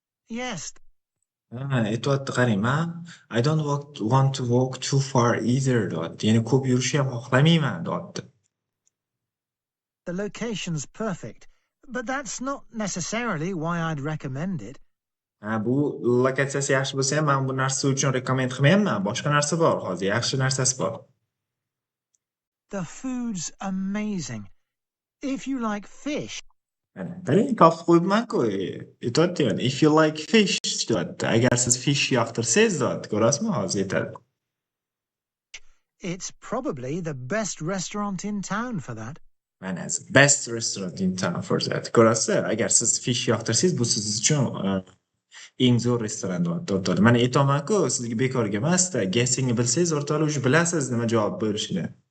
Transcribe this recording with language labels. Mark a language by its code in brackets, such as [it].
[en] Yes. [uz] Aytyapti qarang, [en] I don't want to walk too far either [uz] deyapti. Ya'ni ko'p yurishni ham xohlamayman deyapti. [en] The location's perfect, but that's not necessarily why I'd recommend it. [uz] Bu lokatsiyasi yaxshi bo'lsa ham men bu narsa uchun rekomend qilmayman. Boshqa narsa bor, hozir yaxshi narsasi bor. [en] The food's amazing. If you like fish. [uz] Qarang, topib qo'yibman-ku. Aytyapti, [en] if you like fish [uz] deyapti. Agar siz fish yoqtirsangiz deyapti. Ko'rasizmi, hozir aytadi. [en] It's probably the best restaurant in town for that. Mana best restaurant in town for that. [uz] Ko'rasiz, agar siz fish yoqtirsangiz, bu siz uchun eng zo'r restoran deyapti. Mana aytaman-ku, sizga bekorga emas-da. Guessingni bilsangiz, o'rtoqlar, o'sha bilasiz nima javob bo'lishini.